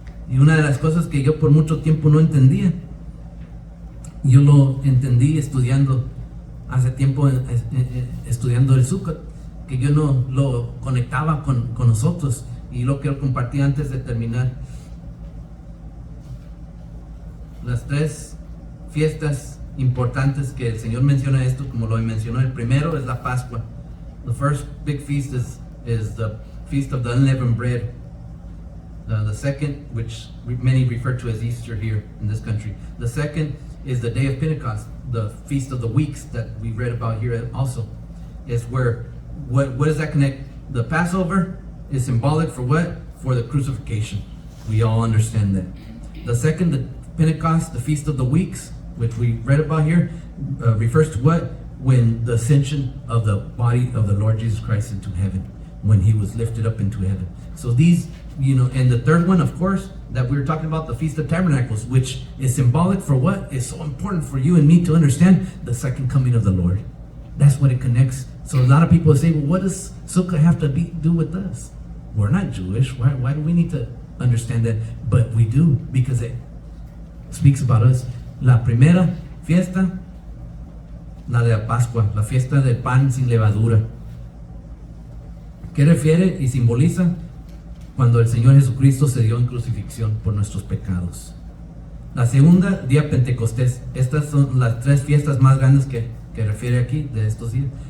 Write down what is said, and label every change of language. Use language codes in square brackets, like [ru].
[es] Y una de las cosas que yo por mucho tiempo no entendía, yo lo entendí estudiando, hace tiempo estudiando el Sukkot, que yo no lo conectaba con nosotros. Y lo quiero compartir antes de terminar. Las 3 fiestas importantes que el Señor menciona esto, como lo mencionó. El primero es la Pascua. [en] The first big feast is the Feast of the Unleavened Bread. The second, which many refer to as Easter here in this country. The second is the Day of Pentecost, the Feast of the Weeks that we read about here also. Is where, what does that connect? The Passover is symbolic for what? For the crucifixion. We all understand that. The second, the Pentecost, the Feast of the Weeks, which we read about here, refers to what? When the ascension of the body of the Lord Jesus Christ into heaven, when he was lifted up into heaven. So these, and the third one, of course, that we were talking about, the Feast of Tabernacles, which is symbolic for what? It's so important for you and me to understand the second coming of the Lord. That's what it connects. So a lot of people say, well, what does Sukkah have to do with us? We're not Jewish. Why do we need to understand that? But we do, because it speaks about us. [es] La primera fiesta, la de la Pascua, la fiesta del pan sin levadura. ¿Qué refiere y simboliza? cuando el Señor Jesucristo se dio en crucifixión por nuestros pecados. La segunda, día Pentecostés. Estas son las 3 fiestas más grandes que refiere aquí de estos días.